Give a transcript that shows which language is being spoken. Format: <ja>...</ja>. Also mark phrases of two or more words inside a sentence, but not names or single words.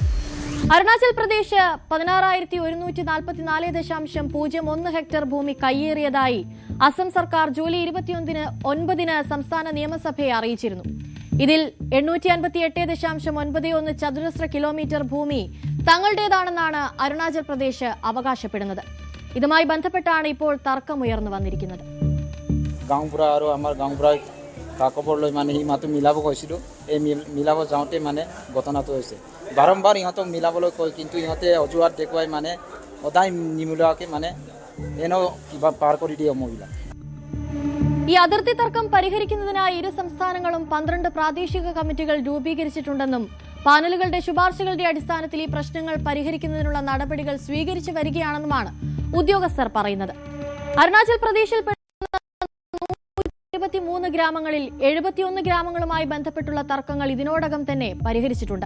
<ml>അരുണാചൽ പ്രദേശ് 16,144.01 ഹെക്ടർ ഭൂമി കയ്യേറിയതായി അസം സർക്കാർ ജൂലൈ 29 സംസ്ഥാന നിയമസഭയെ അറിയിച്ചിരുന്നു. ഇതിൽ 858.91 ചതുരശ്ര കിലോമീറ്റർ ഭൂമി തങ്ങളുടേതാണെന്നാണ് അരുണാചൽ പ്രദേശ് അവകാശപ്പെടുന്നത്. ഇതുമായി ബന്ധപ്പെട്ടാണ് ഇപ്പോൾ തർക്കമുയർന്നു വന്നിരിക്കുന്നത്.</ml> <as>খবৰ লৈ মানে সি মাতো মিলাব কৈছিলোঁ, এই মিলাব যাওঁতে মানে ঘটনাটো হৈছে। বাৰম্বাৰ ইহঁতক মিলাবলৈ কয়, কিন্তু ইহঁতে অজুহাত দেখুৱাই মানে সদায় নিমিলোৱাকৈ মানে এনেও কিবা পাৰ কৰি দিয়ে মহিলা.</as> <ml>ഈ അതിർത്തി തർക്കം പരിഹരിക്കുന്നതിനായി ഇരു സംസ്ഥാനങ്ങളും 12 പ്രാദേശിക കമ്മിറ്റികൾ രൂപീകരിച്ചിട്ടുണ്ടെന്നും പാനലുകളുടെ ശുപാർശകളുടെ അടിസ്ഥാനത്തിൽ ഈ പ്രശ്നങ്ങൾ പരിഹരിക്കുന്നതിനുള്ള നടപടികൾ സ്വീകരിച്ചു വരികയാണെന്നുമാണ് ഉദ്യോഗസ്ഥർ പറയുന്നത്. അരുണാചൽ പ്രദേശിൽ 23 ഗ്രാമങ്ങളിൽ 71 ഗ്രാമങ്ങളുമായി ബന്ധപ്പെട്ടുള്ള തർക്കങ്ങൾ ഇതിനോടകം തന്നെ പരിഹരിച്ചിട്ടുണ്ട്.</ml>